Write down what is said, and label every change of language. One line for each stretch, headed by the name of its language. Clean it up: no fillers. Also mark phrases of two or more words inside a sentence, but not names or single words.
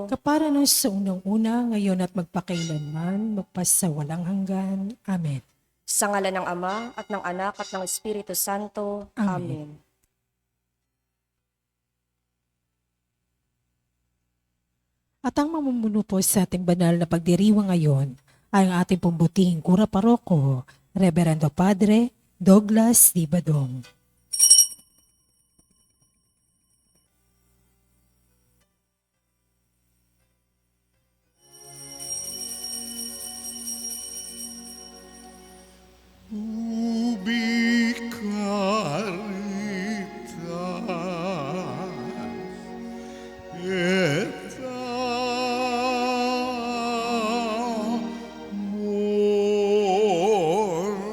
Filipino: Kapara nung sa unang-una, ngayon at magpakailanman, magpasawalang hanggan. Amen. Sa ngalan ng Ama at ng Anak at ng Espiritu Santo. Amen. Amen. At ang mamumuno po sa ating banal na pagdiriwang ngayon ay ang ating pumbutihing Kura Paroko, Reverendo Padre Douglas D. Badong.
Latin: Ubi caritas et amor.